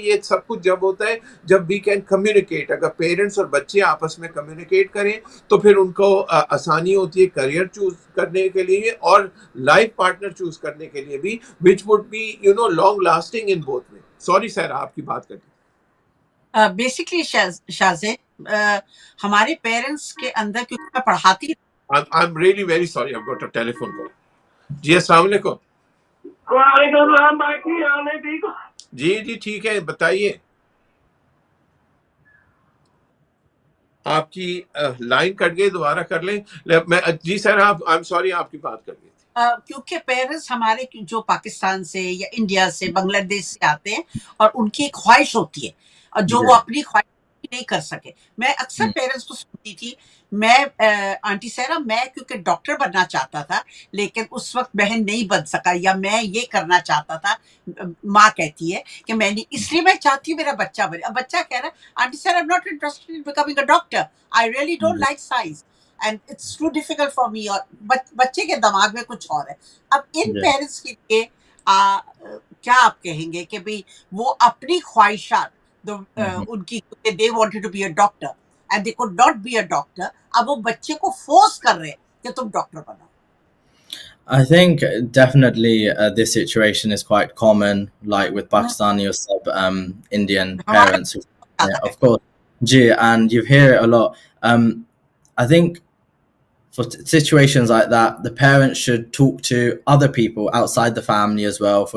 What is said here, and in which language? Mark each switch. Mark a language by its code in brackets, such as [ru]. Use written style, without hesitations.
[ur] یہ سب کچھ جب ہوتا ہے جب [en] we can communicate, [ur] اگر پیرنٹس اور بچے آپس میں کمیونیکیٹ کریں تو پھر ان کو آسانی ہوتی ہے کریئر چوز کرنے کے لیے اور لائف پارٹنر چوز کرنے کے لیے بھی, [en] which would be long lasting in both way. [ur] Sorry sir آپ کی بات کریں. بیسکلی شاہزید ہمارے پیرنٹس کے اندر, کیونکہ میں پڑھاتی, [en] I'm really very sorry, I've got a telephone call. [ur] جی السلام علیکم. وعلیکم السلام بھائی, کی حال ہے, ٹھیک ہو؟ جی ٹھیک ہے, بتائیے. آپ کی لائن کٹ گئی, دوبارہ کر لیں. میں جی سر آپ [en] I'm sorry [ur] آپ کی بات کر گئی تھی. کیونکہ پیرنٹس ہمارے جو پاکستان سے یا انڈیا سے بنگلہ دیش سے آتے ہیں اور ان کی ایک خواہش ہوتی ہے اور جو وہ اپنی خواہش نہیں کر سکے. میں اکثر پیرنٹس کو سنتی تھی, میں آنٹی سیرا میں کیونکہ ڈاکٹر بننا چاہتا تھا لیکن اس وقت بہن نہیں بن سکا, یا میں یہ کرنا چاہتا تھا, ماں کہتی ہے کہ میں نے اس لیے میں چاہتی ہوں میرا بچہ بنے. اب بچہ کہہ رہا ہے aunty Sierra [en] I'm not interested in becoming a doctor, I really don't like science and it's too difficult for me. [ur] اور بچے کے دماغ میں کچھ اور ہے. اب ان پیرنٹس کے لیے کیا آپ کہیں گے کہ بھئی وہ اپنی خواہشات ان کی, [en] they wanted to be a doctor [ur] and they could not be a doctor, اب وہ بچے کو فورس کر رہے کہ تم ڈاکٹر بنو. [en] I think definitely this situation is quite common, like with Pakistani or sub Indian parents. Of course, and you hear it a lot. I think for situations like that, the parents should talk to other people outside the family as well.